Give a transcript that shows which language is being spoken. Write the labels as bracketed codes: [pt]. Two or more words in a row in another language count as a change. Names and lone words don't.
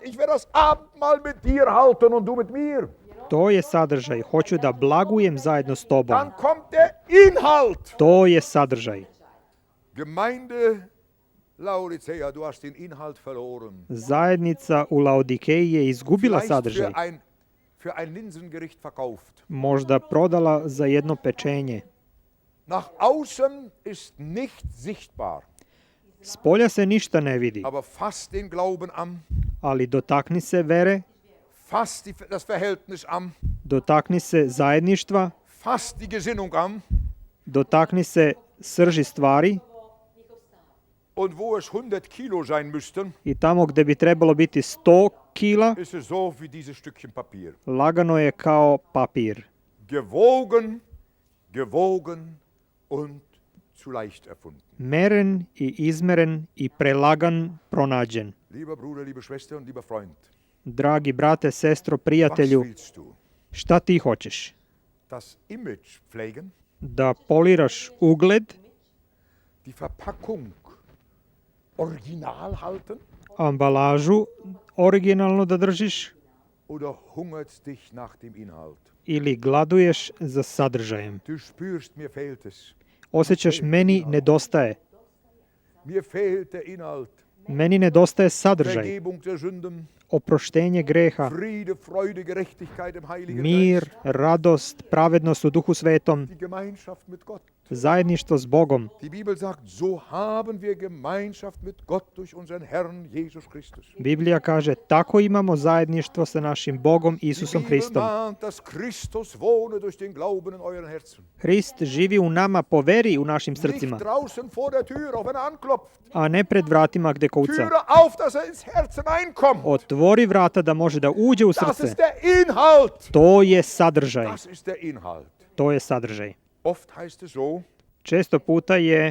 [de] Ich werde das Abendmahl mit dir halten und du mit mir. [sr] To je sadržaj. Hoću da blagujem zajedno s tobom. [de] Dann kommt der Inhalt. [sr] To je sadržaj. [de] Gemeinde Laodicea, du hast den Inhalt verloren. [sr] Zajednica u Laodikeji je izgubila [de] Vielleicht [sr] sadržaj. [de] für ein Linsengericht verkauft. [sr] Možda prodala za jedno pečenje. [de] Nach außen ist nicht sichtbar, [sr] Spolja se ništa ne vidi, [de] aber fass den Glauben an, [sr] ali dotakni se vere, [de] fass das Verhältnis an, [sr] dotakni se zajedništva, [de] fass die Gesinnung an. [sr] dotakni se srži stvari [de] Und wo es 100 Kilo sein müssten, [sr] i tamo gde bi trebalo biti 100 kila, [de] ist es so wie dieses Stückchen Papier. [sr] lagano je kao papir. [de] Gewogen, gewogen und zu leicht erfunden. [sr] Meren i izmeren i prelagan pronađen. [de] Lieber Bruder, liebe Schwester und lieber Freund, [sr] Dragi brate, sestro, [de] was [sr] prijatelju, [de] willst du? [sr] šta ti hoćeš? [de] Das Image pflegen, [sr] Da poliraš ugled, [de] die Verpackung original halten [sr] ambalažu originalno da držiš [de] oder hungert's dich nach dem Inhalt? [sr] ili gladuješ za sadržajem? [de] Du spürst, mir fehlt es. [sr] Osjećaš, meni nedostaje. [de] Mir fehlt der Inhalt. [sr] Meni nedostaje sadržaj, [de] Vergebung der Sünden, [sr] oproštenje greha, [de] Friede, Freude, Gerechtigkeit im Heiligen [sr] mir, [de] Geist, [sr] radost, pravednost u Duhu Svetom, [de] die Gemeinschaft mit Gott. [sr] zajedništvo s Bogom. [de] Die Bibel sagt, so haben wir Gemeinschaft mit Gott durch unseren Herrn Jesus Christus. [sr] Biblija kaže, tako imamo zajedništvo sa našim Bogom [de] Die [sr] Isusom [de] Bibel [sr] Hristom. [de] mahnt, dass Christus wohne durch den Glauben in euren Herzen. [sr] Hrist živi u nama po veri u našim [de] Nicht [sr] srcima, [de] draußen vor der Tür, auch wenn er anklopft. [sr] a ne pred vratima gde kuca. [de] Türe auf, dass er ins Herzen einkommt. [sr] Otvori vrata da može da uđe u [de] Das [sr] srce. [de] ist der Inhalt. [sr] To je sadržaj. [de] Das ist der Inhalt. [sr] To je sadržaj. [de] Oft heißt es so, [sr] Često puta je